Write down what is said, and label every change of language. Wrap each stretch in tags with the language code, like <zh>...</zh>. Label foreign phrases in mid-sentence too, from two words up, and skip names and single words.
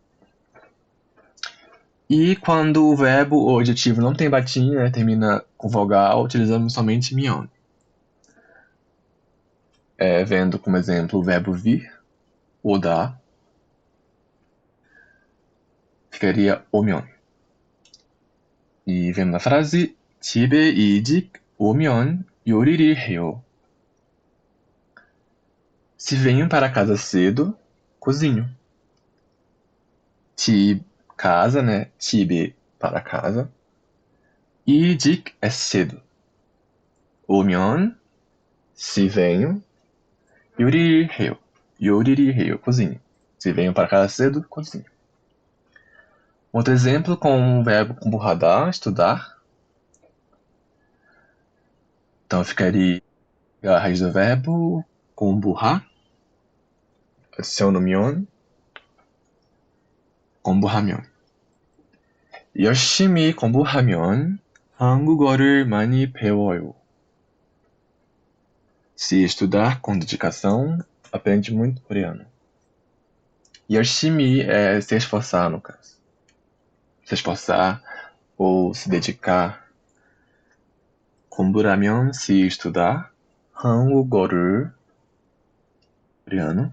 <pt>E quando o verbo ou adjetivo não tem batinha, né, termina com vogal, utilizamos somente mion. Vendo como exemplo o verbo vir, oda, ficaria o면. E vendo na frase,</pt> <ko>집에 일찍 오면 요리를 해요.</ko> <pt>Se venho para casa cedo, cozinho. 집, casa, né? 집에, para casa. 일찍 é cedo. 오면, se venho.</pt> <ko>요리를 해요. 요리를 해요,</ko> <pt>cozinho. Se venho para casa cedo, cozinho. Outro exemplo com o verbo 공부하다, estudar. Então ficaria a raiz do verbo 공부하, adiciono 면, 공부하면.</pt> <ko>열심히 공부하면 한국어를 많이 배워요.</ko> <pt>Se estudar com dedicação, aprende muito coreano. 열심히 é se esforçar, no caso. Se esforçar ou se dedicar. 공부라면 se estudar. 한국어를, coreano.</pt>